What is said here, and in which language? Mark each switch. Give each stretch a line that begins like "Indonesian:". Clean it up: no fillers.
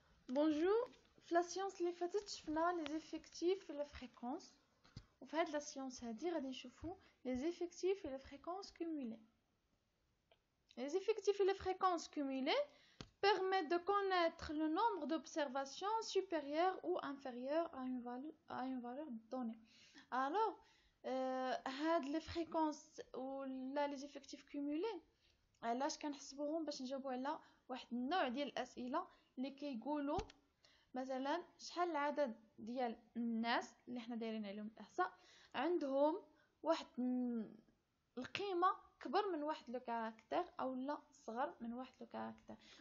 Arabic: Bonjour, في لا سيونس اللي فاتت شفنا لي زيفيكتيف
French: et les fréquences.
Arabic: وفي هاد لا سيونس هادي غادي نشوفو لي زيفيكتيف
French: et les fréquences cumulées. Les effectifs et les fréquences cumulées permettent de connaître le nombre d'observations supérieures ou inférieures à une valeur donnée.
Arabic: Alors, هاد
French: les fréquences ou les effectifs cumulés
Arabic: علاش كنحسبوهم باش نجاوبو على واحد النوع ديال الاسئله اللي كيقولوا مثلا شحال العدد ديال الناس اللي حنا دايرين عليهم الاحصاء عندهم واحد القيمه كبر من واحد لو كاركتير او لا صغر من واحد لو كاركتير.